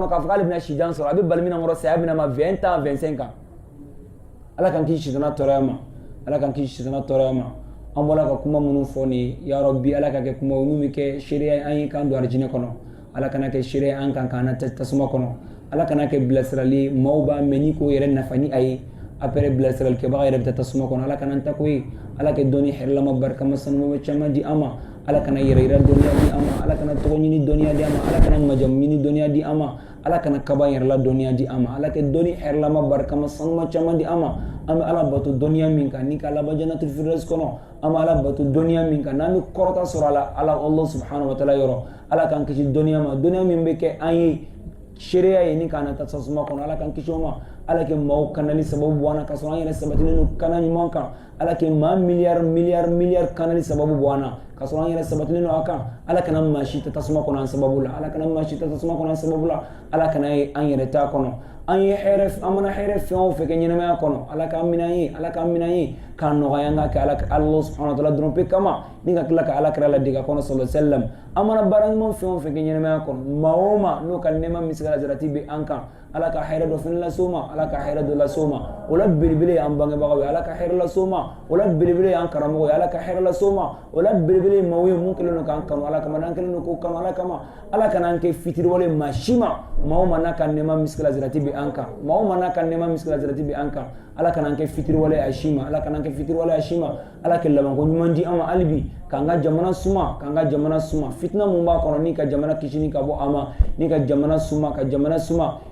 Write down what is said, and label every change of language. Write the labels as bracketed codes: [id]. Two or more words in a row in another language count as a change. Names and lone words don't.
[bm] kɔnɔ k'a fɔ k'ale bɛna sijan sɔrɔ a bɛ bali min na kɔrɔ saya bɛna ma 20 ans 25 ans ala k'an kisi sitana tɔɔrɔya ma ala k'an kisi sitana tɔɔrɔya ma an bɔra ka kuma minnu fɔ nin [ar] يا رب [bm] ala ka kɛ kuma minnu bɛ kɛ seereya an ye kan don arijinɛ kɔnɔ ala kana kɛ seereya an kan k'an na tasuma kɔnɔ ala kana kɛ bilasirali maaw b'a mɛn ni k'o yɛrɛ nafa ni a ye après bilasiralikɛbaga yɛrɛ bɛ taa tasuma kɔnɔ ala kana ta ko ye ala ka dɔnni hɛrɛlama barikama sanuma caman di an ma ala kana yɛrɛ yira dɔnniya di an ma ala kana tɔgɔ ɲini dɔnniya di an ma ala kana majamu ɲini dɔnniya di an ma ala kana kaba yɛrɛla dɔnniya di an ma ala ka dɔnni hɛrɛlama barikama sanuma caman di an ma an bɛ ala bato dɔnniya min kan ni ka laban [ar] جنة الفردوس [bm] kɔnɔ an bɛ ala bato dɔnniya min kan n'an bɛ kɔrɔta sɔrɔ a la ala [ar] الله سبحانه وتعالى [bm] yɔrɔ ala k'an kisi dɔnniya ma dɔnniya min bɛ kɛ an ye seereya ye ni k'an na taa tasuma kɔnɔ ala k'an kisi o ma ala kɛ maaw kanali sababu bɔ an na ka sɔrɔ an yɛrɛ sabatilen don kana ɲuman kan ala kɛ maa miliyari kanali sababu bɔ an na ka sɔrɔ an yɛrɛ sabatilen don a kan ala kana maa si ta tasuma kɔnɔ an sababu la ala kana maa si ta tasuma kɔnɔ an sababu la ala kana ye an yɛrɛ t'a kɔnɔ an mana hɛrɛ fɛn o fɛn kɛ ɲɛnamaya kɔnɔ ala k'an minɛ ye ala k'an minɛ ye k'a nɔgɔya an ka kɛ ala [ar] سبحانه وتعالى [bm] dɔrɔn pe kama ni ka tila ka ala kɛra ladege a kɔnɔ [ar] صلى الله عليه وسلم [bm] an mana baara ɲuman fɛn o fɛn kɛ ɲɛnamaya kɔnɔ maa o maa n'o ka nɛɛma misigala zarati bɛ an kan ala ka hɛrɛ dɔ fɛnɛ lase o ma ala ka hɛrɛ dɔ lase o ma o la belebele ye an bangebagaw ye ala ka hɛrɛ lase o ma o la belebele ye an karamɔgɔ ye ala ka hɛrɛ lase o ma o la belebele ye maaw ye mun kɛlen don k'an kanu ala kama n'an kɛlen don k'o kanu ala kama ala kana an kɛ fitiriwale maa si ma maa o maa n'a ka nɛɛma misigala zarati bɛ an kan maa o maa n'a ka nɛɛma misigala zarati bɛ an kan ala kana an kɛ fitiriwale a si ma ala kana an kɛ fitiriwale a si ma ala kɛ labanko ɲuman di an ma hali bi k'an ka jamana suma fitina mun b'a kɔnɔ ni ka jamana kisi ni ka bɔ a ma ni ka jamana suma ya